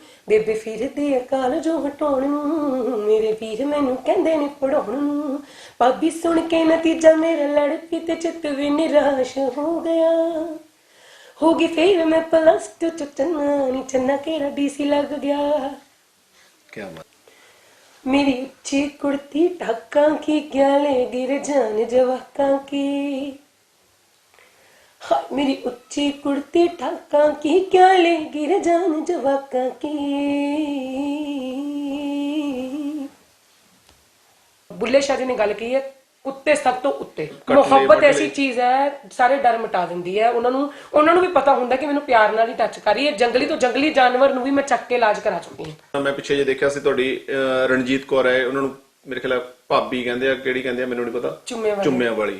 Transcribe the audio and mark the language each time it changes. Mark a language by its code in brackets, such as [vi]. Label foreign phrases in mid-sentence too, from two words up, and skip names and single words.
[pa] ਬੇਬੇ ਫਿਰਦੀ ਏ ਕਾਲਜੋਂ ਹਟਾਉਣ ਨੂੰ, ਮੇਰੇ ਵੀਰ ਮੈਨੂੰ ਕਹਿੰਦੇ ਨੇ ਪੜਾਉਣ ਨੂੰ। ਭਾਬੀ ਸੁਣ ਕੇ ਨਤੀਜਾ ਮੇਰਾ ਲੜ ਪਈ ਤੇ ਚਿੱਤ ਵੀ ਨਿਰਾਸ਼ ਹੋ ਗਿਆ। ਹੋ ਗਈ ਫੇਰ ਮੈਂ +2 ਚ ਚੰਨਾ ਕਿਹੜਾ ਡੀਸੀ ਲੱਗ ਗਿਆ। ਕੀ ਬਾਤ। [bgc] मेरी ऊंची कुर्ती ढाका की ग्याले गिर जान जवाका की। हाँ, मेरी ऊंची कुर्ती ढाका की ग्याले गिर जान जवाका की। [pa] ਬੁੱਲ੍ਹੇ ਸ਼ਾਹ ਜੀ ਨੇ ਗੱਲ ਕੀ ਹੈ ਕੁੱਤੇ ਸਭ ਤੋ ਉੱਤੇ। ਮੁਹੱਬਤ ਐਸੀ ਚੀਜ਼ ਹੈ ਸਾਰੇ ਡਰ ਮਿਟਾ ਦਿੰਦੀ ਹੈ। ਉਹਨਾਂ ਨੂੰ ਵੀ ਪਤਾ ਹੁੰਦਾ ਕਿ ਮੈਨੂੰ ਪਿਆਰ ਨਾਲ ਹੀ ਟੱਚ ਕਰੀ ਹੈ। ਜੰਗਲੀ ਤੋਂ ਜੰਗਲੀ ਜਾਨਵਰ ਨੂੰ ਵੀ ਮੈਂ ਚੱਕ ਕੇ ਇਲਾਜ ਕਰਾ ਚੁੱਕੀ ਹਾਂ। ਮੈਂ ਪਿੱਛੇ ਜੇ ਦੇਖਿਆ ਸੀ ਤੁਹਾਡੀ ਰਣਜੀਤ ਕੌਰ ਹੈ, ਉਹਨਾਂ ਨੂੰ ਮੇਰੇ ਖਿਆਲ ਭਾਬੀ ਕਹਿੰਦੇ ਆ, ਕਿਹੜੀ ਕਹਿੰਦੇ ਆ ਮੈਨੂੰ ਨਹੀਂ ਪਤਾ। ਚੁੰਮਿਆਂ ਵਾਲੀ